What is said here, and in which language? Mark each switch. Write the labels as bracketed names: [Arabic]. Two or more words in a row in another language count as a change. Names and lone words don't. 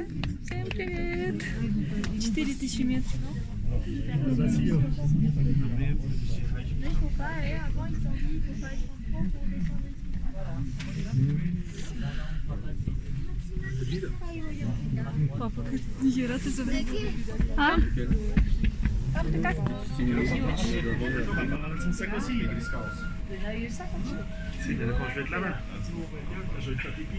[Russian] Всем привет. 4000 метров. Папа, нихера ты забыл. А? [French] C'est quand je vais être là-bas. Je vais te faire pipi.